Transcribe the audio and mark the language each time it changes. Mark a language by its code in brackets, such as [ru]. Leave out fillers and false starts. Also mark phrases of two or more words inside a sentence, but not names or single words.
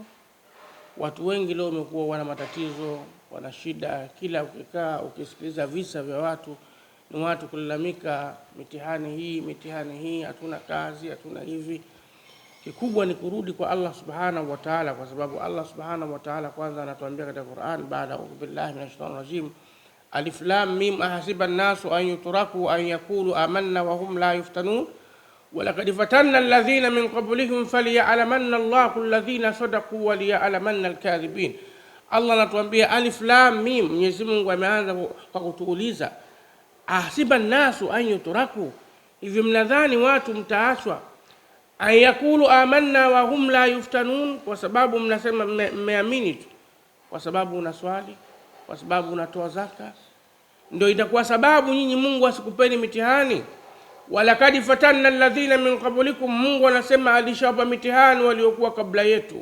[sw] Watu wengi leo wamekuwa wana matatizo, wana shida. Kila ukikaa ukisikiliza visa vya watu, ni watu kulalamika mitihani hii, hatuna kazi, hatuna hivi. Kikubwa ni kurudi kwa Allah [ar] سبحانه وتعالى, [sw] kwa sababu Allah [ar] سبحانه وتعالى [sw] kwanza anatuambia katika Qur'an, baada [ar] أعوذ بالله من الشيطان الرجيم، الم، أحسب الناس أن يتركوا أن يقولوا آمنا وهم لا يفتنون ولقد فتنا الذين من قبلهم فليعلمن الله الذين صدقوا وليعلمن الكاذبين. [sw] Allah anatuambia [ar] الم. [sw] Mwenyezi Mungu ameanza kwa kutuuliza, [ar] أحسب الناس أن يتركوا, [sw] hivi mnadhani watu mtaachwa [ar] أن يقولوا آمنا وهم لا يفتنون, [sw] kwa sababu mnasema mmeamini tu, kwa sababu unaswali, kwa sababu unatoa zaka, ndio itakuwa sababu nyinyi Mungu asikupeni mitihani? [ar] ولقد فتنا الذين من قبلكم, [sw] Mungu anasema alishawapa mitihani waliokuwa kabla yetu.